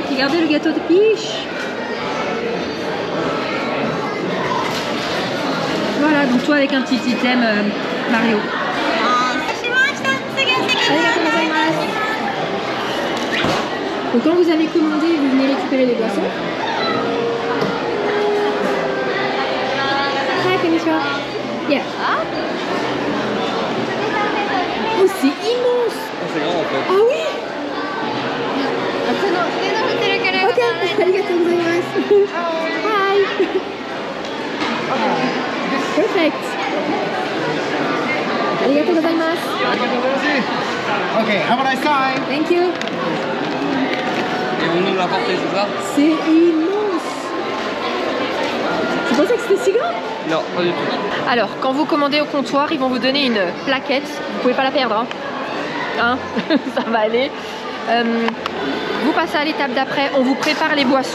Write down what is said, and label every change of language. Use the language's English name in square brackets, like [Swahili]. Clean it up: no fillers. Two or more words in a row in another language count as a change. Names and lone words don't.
[French] Regardez le gâteau de Peach. Voilà, donc toi avec un petit item Mario. Donc quand vous avez commandé, vous venez récupérer les boissons. [Japanese] はい、こんにちは. [English] Yeah. [French] Oh, c'est immense. C'est grand en fait. Ah oui. [Japanese] Ok, ありがとうございます. [English] Hi. Perfect. [Japanese] ありがとうございます. [English] Okay, have a nice time. Thank you. [French] Et vous nous l'apportez, c'est ça? C'est immense. Tu pensais que c'était si grand? Non, pas du tout. Alors, quand vous commandez au comptoir, ils vont vous donner une plaquette. Vous pouvez pas la perdre, hein, ça va aller. Vous passez à l'étape d'après, on vous prépare les boissons.